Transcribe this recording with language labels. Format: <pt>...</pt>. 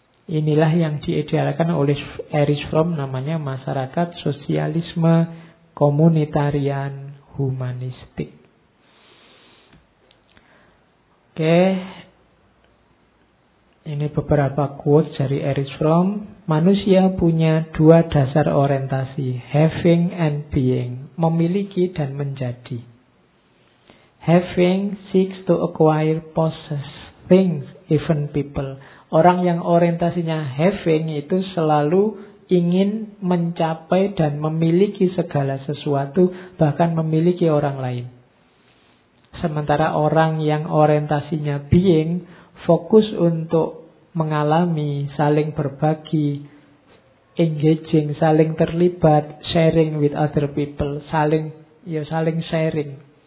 <id>Inilah yang diidealkan oleh Erich Fromm, namanya masyarakat sosialisme komunitarian humanistik. Oke, ini beberapa quotes dari Erich Fromm. Manusia punya dua dasar orientasi,</id> <en>having and being,</en> <id>memiliki dan menjadi.</id> <en>Having seeks to acquire, possess things, even people.</en> <id>Orang yang orientasinya having itu selalu ingin mencapai dan memiliki segala sesuatu, bahkan memiliki orang lain. Sementara orang yang orientasinya being, fokus untuk mengalami, saling berbagi, engaging, saling terlibat,</id> <en>sharing with other people,</en> <id>saling sharing.</id>